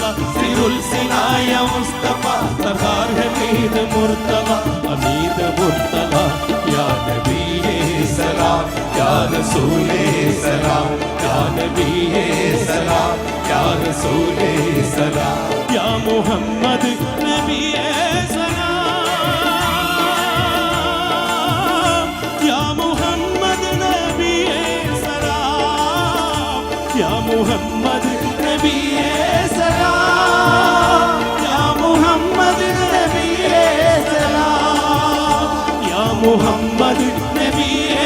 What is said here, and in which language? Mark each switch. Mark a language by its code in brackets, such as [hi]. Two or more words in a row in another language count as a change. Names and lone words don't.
[ml] സിറുൽ സിനായ മുസ്തഫ സർദാർ ഹമീദ് മുർത്തല ഹമീദ് മുർത്തല യാ നബിയേ സലാം യാ റസൂലേ സലാം യാ നബിയേ സലാം യാ റസൂലേ സലാം യാ മുഹമ്മദ് നബിയേ [ur] محمد نبی سلام یا محمد نبی سلام یا محمد نبی